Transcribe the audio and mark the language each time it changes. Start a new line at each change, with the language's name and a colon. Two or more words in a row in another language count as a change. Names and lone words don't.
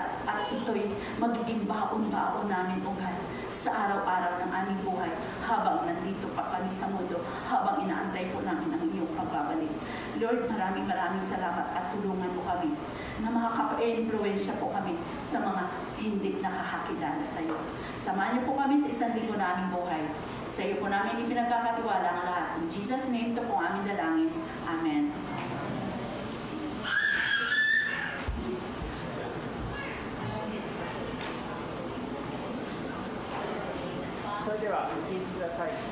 Filipino: At ito'y magiging baon-baon namin, O God, sa araw-araw ng aming buhay habang nandito pa kami sa mundo, habang inaantay po namin ang iyong pagbabalik. Lord, maraming salamat at tulungan mo kami na makaka-influensya po kami sa mga hindi nakakakilala sa iyo. Samahan niyo po kami sa 1 linggo naming buhay. Sa iyo po namin ipinagkakatiwala ang lahat.
English: In Jesus' name,
Filipino: ito po aming dalangin. Amen.
Japanese: それではお聞きください。